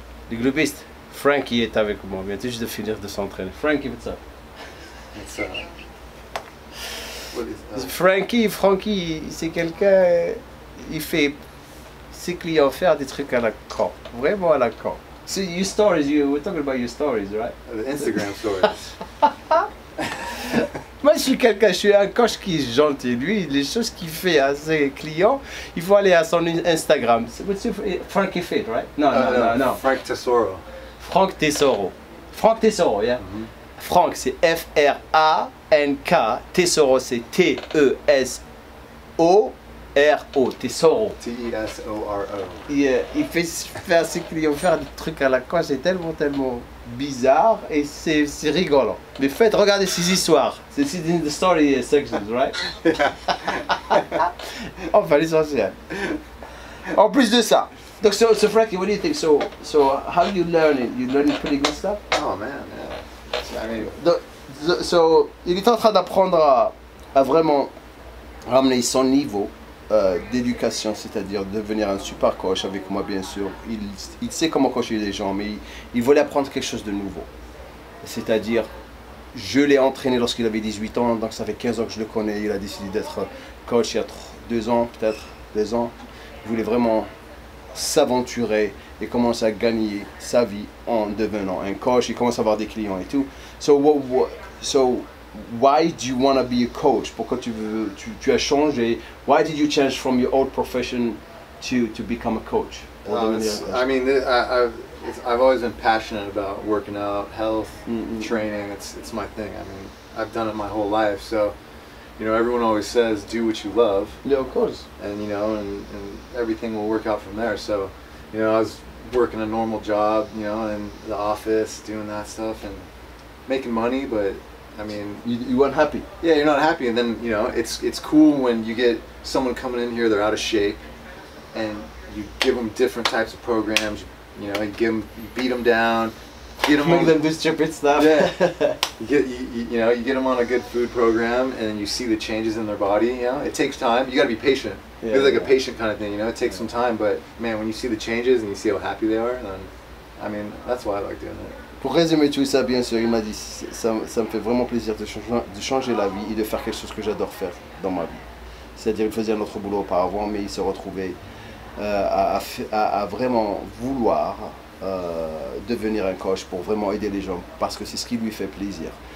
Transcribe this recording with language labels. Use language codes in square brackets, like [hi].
[fr] Les globistes. Frankie est avec moi. Il vient juste de finir de s'entraîner. [en] Frankie, what's up? It's what is [fr] Frankie, c'est quelqu'un. Il fait ses clients faire des trucs à la con. Vraiment à la con. [en] So your stories, we're talking about your stories, right? the Instagram stories. [fr] Moi, je suis un coach qui est gentil. Lui, les choses qu'il fait à ses clients, il faut aller à son Instagram. [en] Frankie Fit, right? Non. Frank Tesoro. [fr] Frank Tesoro. Frank Tesoro, yeah? Frank, c'est F-R-A-N-K. Tesoro, c'est T-E-S-O-R-O. Tesoro. T-E-S-O-R-O. Il fait faire ses clients faire des trucs à la con. C'est tellement bizarre et c'est rigolant. Mais regardez ces histoires. C'est in the story sections, right? Enfin, l'essentiel. En plus de ça. [en] Donc, so Frankie, what do you think? So how you learn it? You learn pretty good stuff? Oh man, yeah. I mean, [fr] So, il est en train d'apprendre à vraiment ramener son niveau d'éducation, c'est-à-dire devenir un super coach avec moi, bien sûr. Il sait comment coacher les gens, mais il voulait apprendre quelque chose de nouveau. C'est-à-dire, je l'ai entraîné lorsqu'il avait 18 ans, donc ça fait 15 ans que je le connais. Il a décidé d'être coach il y a 2 ans, peut-être 2 ans. Il voulait vraiment s'aventurer et commencer à gagner sa vie en devenant un coach. Il commence à avoir des clients et tout. [en] So why do you want to be a coach? Pourquoi tu as changé? Why did you change from your old profession to become a coach? I've always been passionate about working out, health, training. It's my thing. I mean, I've done it my whole life. So, you know, everyone always says do what you love. Yeah, of course. And you know, and everything will work out from there. So, you know, I was working a normal job, you know, in the office, doing that stuff and making money, but I mean, you weren't happy. Yeah, you're not happy, and then you know it's cool when you get someone coming in here, they're out of shape, and you give them different types of programs. You know, you beat them down, make them do stupid stuff. Yeah, you get them on a good food program, and you see the changes in their body. You know, it takes time. You got to be patient. It's like a patient kind of thing. You know, it takes some time, but man, when you see the changes and you see how happy they are, then I mean, that's why I like doing it. [fr] Pour résumer tout ça, bien sûr, il m'a dit ça me fait vraiment plaisir de changer la vie et de faire quelque chose que j'adore faire dans ma vie. C'est-à-dire, il faisait un autre boulot auparavant, mais il se retrouvait à vraiment vouloir devenir un coach pour vraiment aider les gens, parce que c'est ce qui lui fait plaisir.